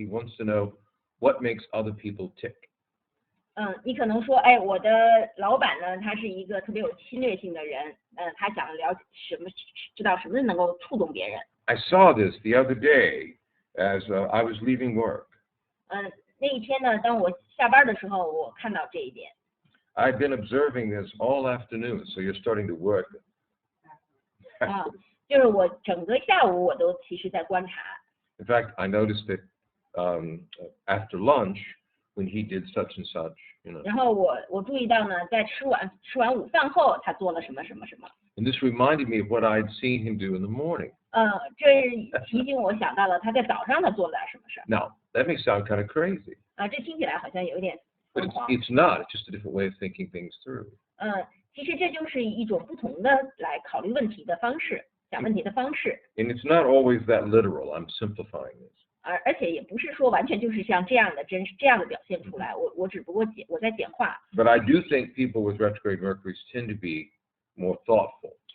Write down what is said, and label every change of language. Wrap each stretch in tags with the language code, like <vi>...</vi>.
<en>He wants to know what makes other people tick.</en> <zh>你可能说，我的老板呢，他是一个特别有侵略性的人，他想了解知道什么能够触动别人。</zh> <en>I saw this the other day as I was leaving work.</en> <zh>那一天呢，当我下班的时候，我看到这一点。</zh> <en>I've been observing this all afternoon, so you're starting to work.</en> <zh>就是我整个下午我都其实在观察。</zh> <en>In fact, I noticed that after lunch, when he did such and such, you know.</en> <zh>然后我注意到呢，在吃完午饭后，他做了什么什么什么。</zh> <en>And this reminded me of what I'd seen him do in the morning.</en> <zh>这提醒我想到了他在早上他做了点什么事儿。</zh> <en>Now, that may sound kind of crazy.</en> <zh>这听起来好像有点</zh> <en>But it's not. It's just a different way of thinking things through.</en> <zh>其实这就是一种不同的来考虑问题的方式，讲问题的方式。</zh> <en>And it's not always that literal. I'm simplifying this.</en> <zh>而且也不是说完全就是像这样的表现出来，我只不过我在简化。</zh> <en>But I do think people with retrograde Mercury tend to be more thoughtful.</en>